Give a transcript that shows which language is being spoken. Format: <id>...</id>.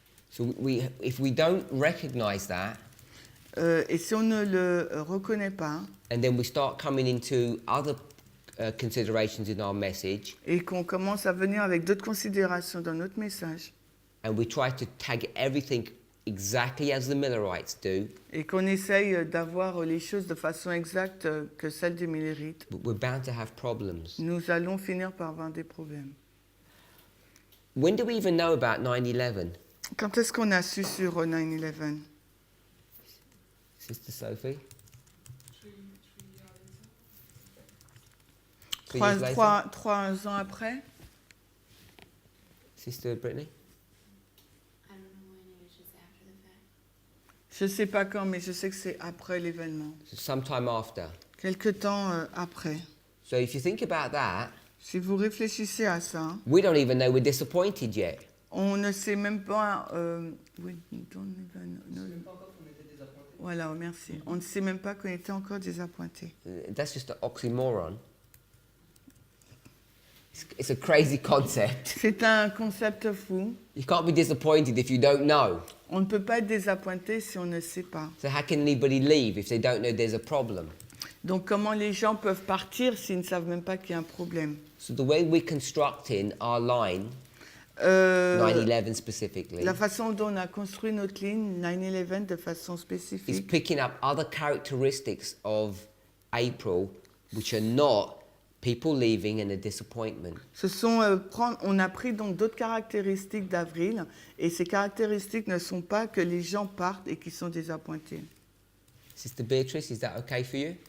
<en>So if we don't recognize that,</en> <fr>Et si on ne le reconnaît pas</fr> <en>and then we start coming into other considerations in our message,</en> <fr>et qu'on commence à venir avec d'autres considérations dans notre message,</fr> <en>and we try to tag everything exactly as the Millerites do,</en> <fr>et qu'on essaye d'avoir les choses de façon exacte que celle des Millerites,</fr> <en>we're bound to have problems.</en> <fr>nous allons finir par avoir des problèmes.</fr> <en>When do we even know about 9/11?</en> <fr>Quand est-ce qu'on a su sur 9/11?</fr> <en>Sister Sophie? 3</en> <fr>Trois,</fr> <en>years later?</en> <fr>trois ans après?</fr> <en>Sister Brittany? I don't know when, it was just after the fact.</en> <fr>Je ne sais pas quand, mais je sais que c'est après l'événement.</fr> <en>So sometime after.</en> <fr>Quelque temps après.</fr> <en>So if you think about that,</en> <fr>Si vous réfléchissez à ça,</fr> <en>we don't even know we're disappointed yet.</en> <fr>on ne sait même pas...</fr> <en>we don't even know.</en> <fr>Je ne sais pas encore qu'on était désappointés. Voilà, merci. On ne sait même pas qu'on était encore désappointés.</fr> <en>That's just an oxymoron. It's a crazy concept.</en> <fr>C'est un concept fou.</fr> <en>You can't be disappointed if you don't know.</en> <fr>On ne peut pas être désappointé si on ne sait pas.</fr> <en>So how can anybody leave if they don't know there's a problem?</en> <fr>Donc comment les gens peuvent partir s'ils ne savent même pas qu'il y a un problème?</fr> <en>So the way we're constructing our line, Euh, 9/11 specifically,</en> <fr>La façon dont on a construit notre ligne 9/11 de façon</fr> <en>is</en> <fr>spécifique,</fr> <en>picking up other characteristics of April which are not people leaving and a disappointment.</en> <fr>ce sont on a pris donc d'autres caractéristiques d'avril et ces caractéristiques ne sont pas que les gens partent et qu'ils sont désappointés.</fr> <en>Sister Beatrice, is that okay for you?</en>